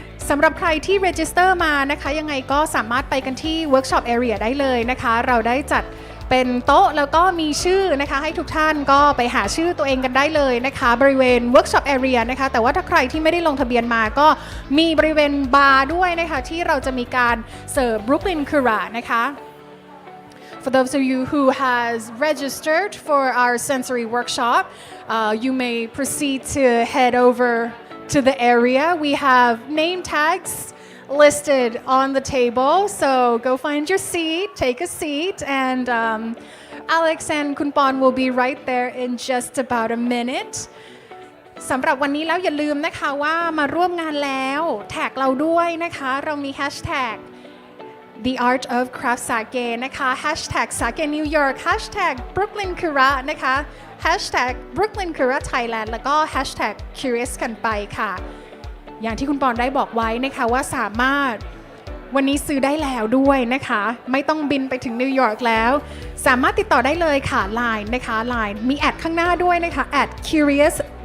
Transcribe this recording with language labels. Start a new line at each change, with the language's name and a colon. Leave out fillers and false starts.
Thai: สำหรับใครที่ register มานะคะยังไงก็สามารถไปกันที่ workshop area ได้เลยนะคะเราได้จัดเป็นโต๊ะแล้วก็มีชื่อนะคะให้ทุกท่านก็ไปหาชื่อตัวเองกันได้เลยนะคะบริเวณ workshop area นะคะแต่ว่าถ้าใครที่ไม่ได้ลงทะเบียนมาก็มีบริเวณบาร์ด้วยนะคะที่เราจะมีการเสิร์ฟ Brooklyn Kura นะคะ
English: For those of you who has registered for our sensory workshop, you may proceed to head over to the area. We have name tags listed on the table, so go find your seat, take a seat, and Alex and Kunpon will be right there in just about a minute.
Thai: สำหรับวันนี้แล้วอย่าลืมนะคะว่ามาร่วมงานแล้วแท็กเราด้วยนะคะเรามี hashtag The Art of Craft Sake นะคะ hashtag Sake New York hashtag Brooklyn Kura นะคะ hashtag Brooklyn Kura Thailand แล้วก็ hashtag Curious กันไปค่ะอย่างที่คุณปอนได้บอกไว้นะคะว่าสามารถวันนี้ซื้อได้แล้วด้วยนะคะไม่ต้องบินไปถึงนิวยอร์กแล้วสามารถติดต่อได้เลยค่ะ Line นะคะ Line มีแอดข้างหน้าด้วยนะคะ @curious